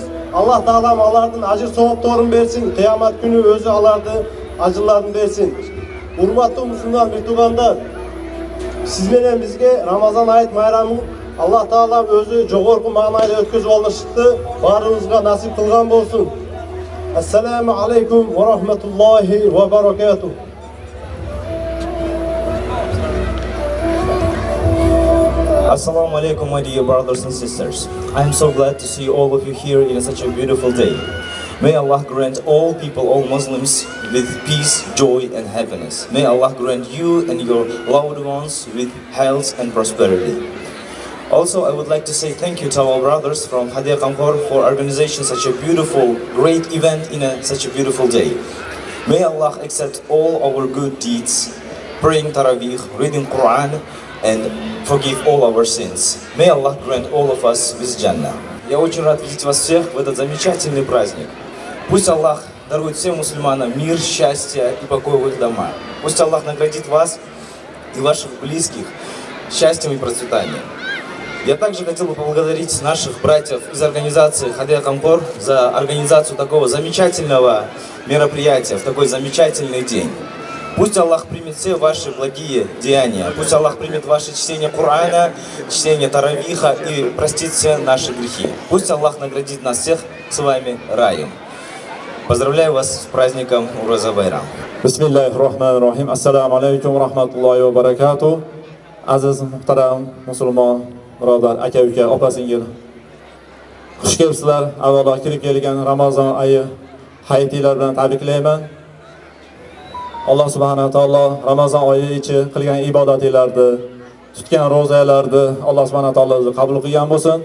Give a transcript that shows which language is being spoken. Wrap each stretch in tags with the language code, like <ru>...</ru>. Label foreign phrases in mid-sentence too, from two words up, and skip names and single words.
<uz>Alloh taolam ulardan ajr savoblarini bersin, qiyomat kuni o'zi ularni ajrlarini bersin. Hurmatli musulmon bir-tuganlar, siz bilan bizga Ramazon oyi bayramini Alloh taolam o'zi jo'g'orqi ma'noda o'tkazib olishni barimizga nasib qilgan bo'lsin.</uz> <ar>السلام عليكم ورحمة الله وبركاته. السلام عليكم,</ar> <en>my dear brothers and sisters. I am so glad to see all of you here in such a beautiful day. May Allah grant all people, all Muslims, with peace, joy and happiness. May Allah grant you and your loved ones with health and prosperity. Also, I would like to say thank you to our brothers from Hadiya Qamqor for organizing such a beautiful, great event in such a beautiful day. May Allah accept all our good deeds, praying Taraweeh, reading Quran, and forgive all our sins. May Allah grant all of us with Jannah.</en> <ru>Я очень рад видеть вас всех в этот замечательный праздник. Пусть Аллах дарует всем мусульманам мир, счастье и покой в их домах. Пусть Аллах наградит вас и ваших близких счастьем и процветанием. Я также хотел бы поблагодарить наших братьев из организации Hadiya Qamqor за организацию такого замечательного мероприятия в такой замечательный день. Пусть Аллах примет все ваши благие деяния. Пусть Аллах примет ваше чтение Корана, чтение Таравиха и простит все наши грехи. Пусть Аллах наградит нас всех с вами раем. Поздравляю вас с праздником Уроза Байрам.</ru> <ar>بسم الله الرحمن الرحيم. السلام عليكم ورحمة الله وبركاته.</ar> <uz>Aziz muhtaram musulmon birodar, aka uka, opa singil. Xush kelibsizlar. Avvalo kirib kelgan Ramazon oyi hayotinglar bilan tabriklayman.</uz> <ar>الله سبحانه وتعالى</ar> <uz>Ramazon oyi ichi qilgan ibodatinglarni, tutgan ro'zalarni</uz> <ar>الله سبحانه وتعالى</ar> <uz>o'zi qabul qilgan bo'lsin.</uz>